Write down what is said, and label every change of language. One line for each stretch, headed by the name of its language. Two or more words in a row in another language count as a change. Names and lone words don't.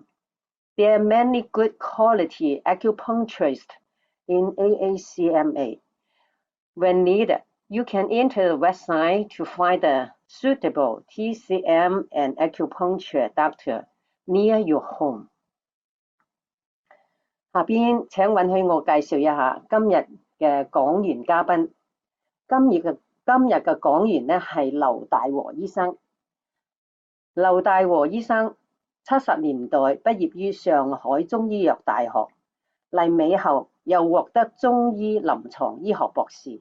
English: There are many good quality acupuncturists in AACMA. When needed, you can enter the website to find a suitable TCM and acupuncture doctor near your home.
Cantonese: 下邊請允許我介紹一下今日嘅講員嘉賓。今日嘅講員呢係劉大禾醫生。劉大禾醫生70年代畢業於上海中醫藥大學，嚟美後又獲得中醫臨床醫學博士。